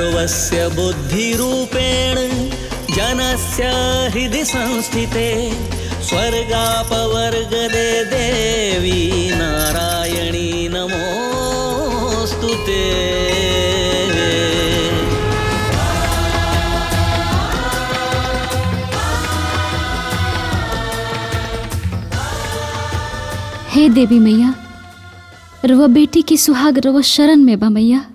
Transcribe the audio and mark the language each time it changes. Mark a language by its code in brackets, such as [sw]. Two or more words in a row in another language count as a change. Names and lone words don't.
[sa] तस्य बुद्धिरूपेण जनस्य हृदि संस्थिते स्वर्गापवर्गदे देवी नारायणी नमोस्तुते। [bho] हे देवी मैया, रवा बेटी की सुहाग रवा शरण में बा मैया।